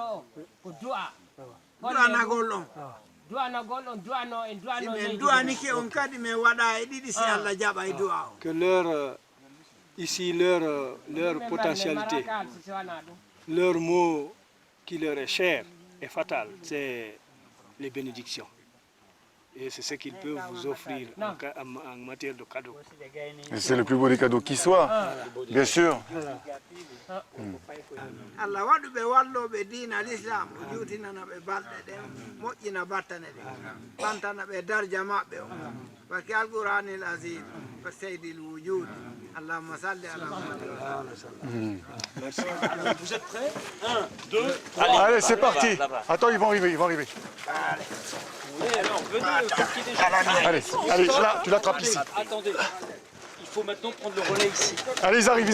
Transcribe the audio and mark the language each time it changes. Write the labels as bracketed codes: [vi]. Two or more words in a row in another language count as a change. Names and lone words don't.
[fr] Que leur potentialité, leur mot qui leur est cher et fatal, c'est les bénédictions. Et c'est ce qu'ils peuvent vous offrir en matière de cadeaux. Et c'est le plus beau des cadeaux qui soit, bien sûr. [ff] Allah waɗuɓe walloɓe diina l'islam o juutinana ɓe balɗe ɗen moƴƴina battane ɗe ɓantana ɓe darja maɓɓe o [fr] par que [ar] القرآن العزيز [ff] ko [ar] سيد الوجود اللهم صل على [fr] Vous êtes prêts 1, 2, Allez, c'est parti. Attends, ils vont arriver. Alors, venez, qu'il y ait des gens. Allez, tu l'attrapes ici. Attendez, il faut maintenant prendre le relais ici. Allez, ils arrivent.